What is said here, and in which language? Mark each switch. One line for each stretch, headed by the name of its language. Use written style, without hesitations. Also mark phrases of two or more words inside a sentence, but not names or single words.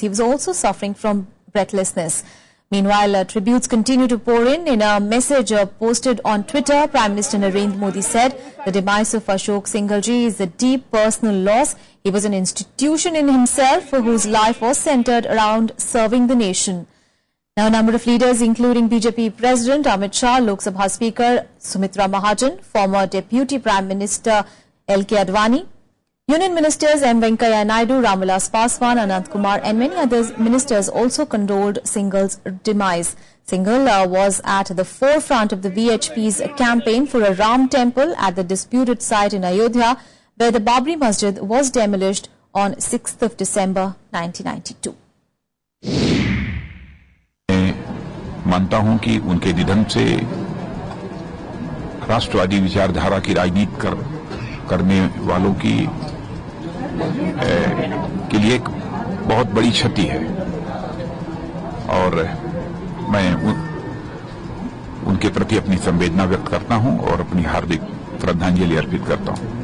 English: He was also suffering from breathlessness. Meanwhile, tributes continue to pour in. In a message posted on Twitter, Prime Minister Narendra Modi said the demise of Ashok Singhal ji is a deep personal loss. He was an institution in himself whose life was centered around serving the nation. Now, a number of leaders, including BJP President Amit Shah, Lok Sabha Speaker Sumitra Mahajan, former Deputy Prime Minister L.K. Advani, Union Ministers M. Venkaiah Naidu, Ramvilas Paswan, Anant Kumar and many other ministers also condoled Singhal's demise. Singhal was at the forefront of the VHP's campaign for a Ram temple at the disputed site in Ayodhya, where the Babri Masjid was demolished on 6th of December 1992.
Hindi: मानता हूं कि उनके निधन से राष्ट्रवादी विचारधारा की राजनीति करने वालों की के लिए एक बहुत बड़ी क्षति है और मैं उनके प्रति अपनी संवेदना व्यक्त करता हूं और अपनी हार्दिक श्रद्धांजलि अर्पित करता हूं।